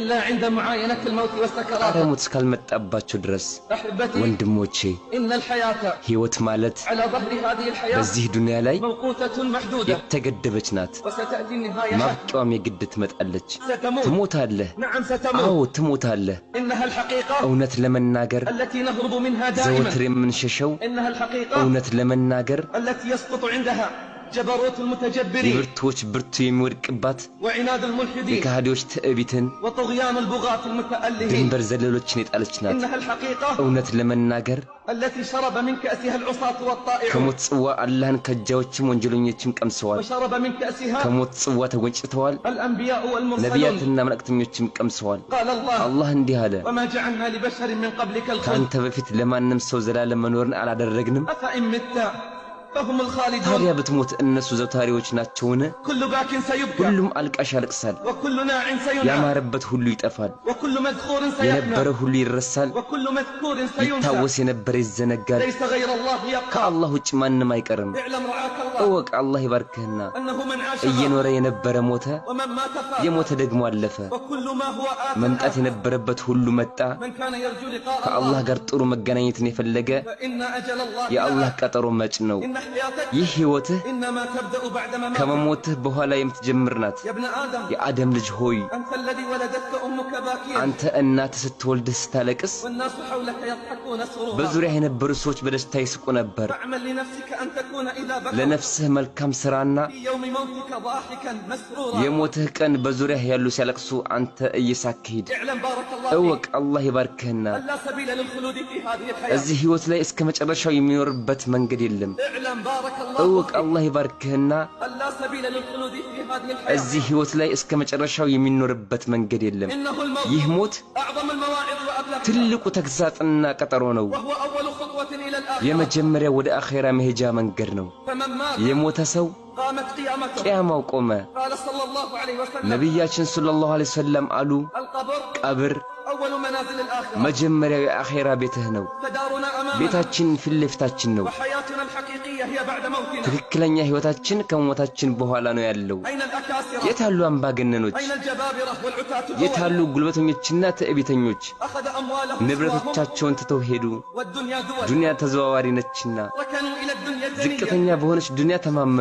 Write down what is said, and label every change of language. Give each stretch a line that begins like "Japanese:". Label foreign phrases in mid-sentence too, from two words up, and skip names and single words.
Amharic: ሞት እስካልመጣባቸው ድረስ። ወንድሞቼ ህይወት ማለት በዚህ ዱንያ ላይ የተገደበች ናት። ማብቂያዋም የግድ ትመጣለች። ትሞታለህ፣ አዎ ትሞታለህ። እውነት ለመናገር ዘወትር የምንሸሸው እውነት ለመናገር
Arabic: جبروت المتجبرين
Amharic: የብርቱዎች ብርቱ የሚወድቅባት የካህዲዎች ትዕቢትን
Arabic: وطغيان البغاة المتألهين
Amharic: ድንበር ዘለሎችን የጣለች ናት። እውነት ለመናገር
Arabic: التي شرب من كأسها العصاة والطائعون
Amharic: ከሞት ጽዋ አላህን ከጃዎችም ወንጀለኞችም ቀምሰዋል።
Arabic: وشرب من كأسها
Amharic: ከሞት ጽዋ ተጎንጭተዋል።
Arabic: الأنبياء والمرسلون
Amharic: ነቢያትና መልእክተኞችም ቀምሰዋል።
Arabic: قال الله
Amharic: አላህ እንዲህ አለ፣
Arabic: وما جعلنا لبشر من قبلك الخلد
Amharic: ካንተ በፊት ለማንም ሰው ዘላለም መኖርን አላደረግንም።
Arabic: أفإن مت فهم الخالدون
Amharic: ታዲያ ብትሞት እነሱ ዘውታሪዎች ናቸውን?
Arabic: كل باك سيبكى
Amharic: ሁሉም አልቃሽ ያለቅሳል።
Arabic: وكل ناع سينام
Amharic: ያማረበት ሁሉ ይጠፋል።
Arabic: وكل مذكور سيفنى
Amharic: የነበረ ሁሉ ይረሳል።
Arabic: وكل مذكور سينسى
Amharic: ይታወስ የነበረ ይዘነጋል።
Arabic: ليس غير الله يبقى
Amharic: ከአላህ ውጭ ማንም አይቀርም።
Arabic: اعلم رعاك الله
Amharic: እወቅ አላህ ይባርክህና
Arabic: أنه من عاش
Amharic: እየኖረ የነበረ ሞተ፣
Arabic: ومن مات فات
Amharic: የሞተ ደግሞ አለፈ።
Arabic: وكل ما هو آت
Amharic: መምጣት የነበረበት ሁሉ መጣ።
Arabic: من كان يرجو لقاء
Amharic: ከአላህ الله ጋር ጥሩ መገናኘትን የፈለገ
Arabic: فإن أجل الله
Amharic: የአላህ ቀጠሮ መጭ ነው።
Arabic: إن حياتك
Amharic: ይህ ህይወትህ
Arabic: إنما تبدأ بعد ما
Amharic: ከመሞትህ በኋላ የምትጀምር ናት።
Arabic: يا ابن آدم
Amharic: የአደም ልጅ ሆይ
Arabic: أنت الذي ولدتك أمك باكيا
Amharic: አንተ እናትህ ስትወልድህ ስታለቅስ
Arabic: والناس حولك يضحكون سرورا
Amharic: በዙሪያ የነበሩ ሰዎች በደስታ ይስቁ ነበር።
Arabic: فاعمل لنفسك أن تكون إذا بكى
Amharic: ለነፍስህ መልካም ስራና
Arabic: في يوم موتك ضاحكا مسرورا
Amharic: የሞትህ ቀን በዙሪያ ያሉ ሲያለቅሱ አንተ እየሳቅህ ሂድ።
Arabic: اعلم بارك الله
Amharic: እወቅ فيك አላህ ይባርክህና
Arabic: أن لا سبيل للخلود في هذه الحياة
Amharic: እዚህ ህይወት ላይ እስከ መጨረሻው የሚኖርበት መንገድ የለም።
Arabic: اعلم بارك الله
Amharic: እወቅ فيك አላህ ይባርክህና
Arabic: أن لا سبيل للخلود في هذه الحياة
Amharic: እዚህ ህይወት ላይ እስከ መጨረሻው የሚኖርበት መንገድ የለም።
Arabic: إنه الموت
Amharic: ይህ ሞት
Arabic: أعظم المواعظ وأبلغها
Amharic: ትልቁ ተግሳጽና ቀጠሮ ነው።
Arabic: وهو أول خطوة إلى الآخرة
Amharic: የመጀመሪያ ወደ አኺራ መሄጃ መንገድ ነው።
Arabic: فمن مات
Amharic: የሞተ ሰው
Arabic: قامت قيامته
Amharic: ቂያማው ቆመ።
Arabic: قال صلى الله عليه وسلم
Amharic: ነቢያችን
Arabic: صلى الله عليه وسلم
Amharic: አሉ፣ القبر ቀብር
Arabic: أول منازل الآخرة
Amharic: መጀመሪያው የአኺራ ቤትህ ነው።
Arabic: فدارنا أمامنا
Amharic: ቤታችን ፊት ለፊታችን ነው።
Arabic: وحياتنا الحقيقية هي بعد موتنا
Amharic: ትክክለኛ ህይወታችን ከሞታችን በኋላ ነው ያለው።
Arabic: أين الأكاسرة
Amharic: የታሉ አምባገነኖች?
Arabic: أين الجبابرة والعتاة
Amharic: የታሉ ጉልበተኞችና ትዕቢተኞች?
Arabic: أخذ أموالهم
Amharic: ንብረቶቻቸውን ትተው ሄዱ።
Arabic: والدنيا دول
Amharic: ዱንያ ተዘዋዋሪ ነችና
Arabic: ركنوا إلى الدنيا الدنيا
Amharic: ዝቅተኛ በሆነች ዱንያ ተማመኑ።